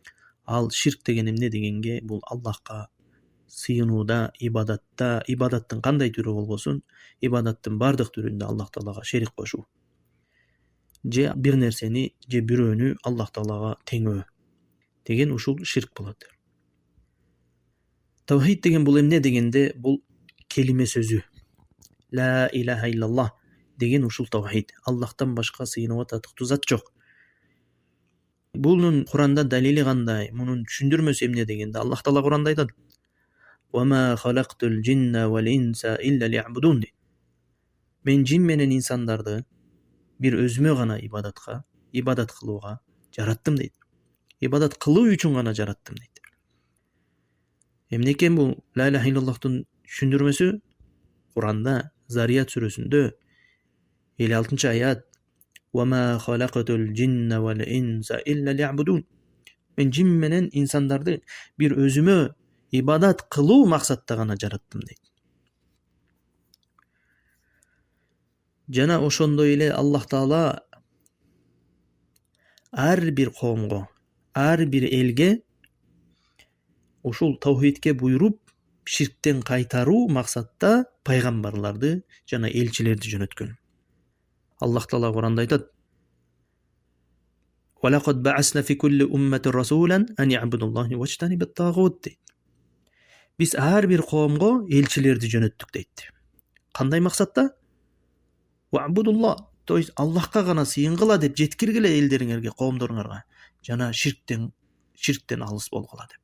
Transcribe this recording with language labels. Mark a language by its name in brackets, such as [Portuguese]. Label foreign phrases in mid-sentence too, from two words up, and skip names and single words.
[Kyrgyz] Ал ширк деген эмне дегенге, бул Аллахка сыйынууда, ибадатта, ибадаттын кандай түрү болбосун, ибадаттын бардык түрүндө Аллах Таалага шерик кошуу. Же бир нерсени, же бирөөнү Аллах Таалага теңөө деген ушул ширк болот. Тавхид деген бул эмне дегенде, бул келиме сөзү. [Arabic] لا إله إلا الله [Kyrgyz] деген ушул тавхид. Аллахтан башка сыйынууга татыктуу зат жок. Бунун Куранда далили кандай? Мунун түшүндүрмөсү эмне дегенде, Аллах Таала Куранда айтат: [Arabic] "وما خلقت الجن والإنس إلا ليعبدون." [Kyrgyz] Мен жин менен инсандарды бир өзүмө гана ибадат кылууга жараттым дейт. Ибадат кылуу үчүн гана жараттым дейт. Эмне экен бул [Arabic] لا إله إلا الله [Kyrgyz] түшүндүрмөсү? Куранда Зарият сүрөсүндө 56-аят: [Arabic] "وما خلقت الجن والإنس إلا ليعبدون." [Kyrgyz] Мен жин менен инсандарды бир өзүмө ибадат кылуу максатта гана жараттым дейт. Жана ошондой эле Аллах Таала ар бир коомго, ар бир элге ушул тавхидке буйруп, ширктен кайтаруу максатта пайгамбарларды жана элчилерди жөнөткөн. Аллах Таала Куранда айтат: [Arabic] "ولقد بعثنا في كل أمة رسولا أن اعبدوا الله واجتنبوا الطاغوت." [Kyrgyz] дейт. Биз ар бир коомго элчилерди жөнөттүк дейт. Кандай максатта? Вa'будуллах, [Russian] то есть [Kyrgyz] Аллахка гана сыйынгыла деп жеткиргиле элдериңерге, коомдоруңарга, жана ширктен алыс болгула деп.